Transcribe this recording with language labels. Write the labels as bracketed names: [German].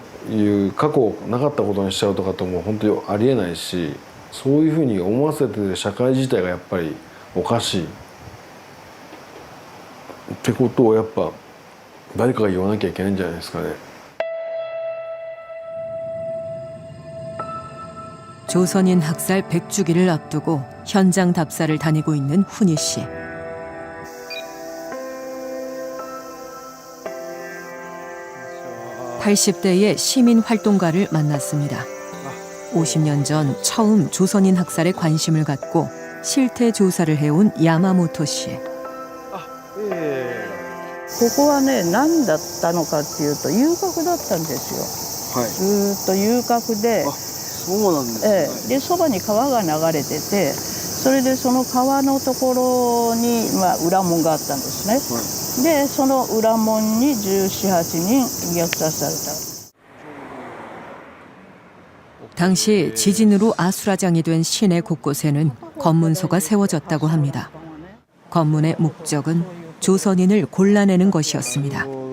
[Japanese] いう過去なかったことにしちゃうとかってもう本当にありえないし、そういうふうに思わせてる社会自体がやっぱりおかしいってことをやっぱ誰かが言わなきゃいけないんじゃないですかね。 [Korean] 조선인 학살 100주기를 앞두고 현장 답사를 다니고 있는 훈이 씨. (80대의) 시민 활동가를 만났습니다. 50년 전 처음 조선인 학살에 관심을 갖고 실태 조사를 해온 야마모토 씨. [Japanese] ここはね、何だったのかっていうと遊郭だったんですよ。ずっと遊郭で、そうなんですね。でそばに川が流れてて、それでその川のところに、裏門があったんですね。でその裏門に17、8人虐殺された。 [Korean] 당시 지진으로 아수라장이 된 시내 곳곳에는 검문소가 세워졌다고 합니다. 검문의 목적은 조선인을 골라내는 것이었습니다.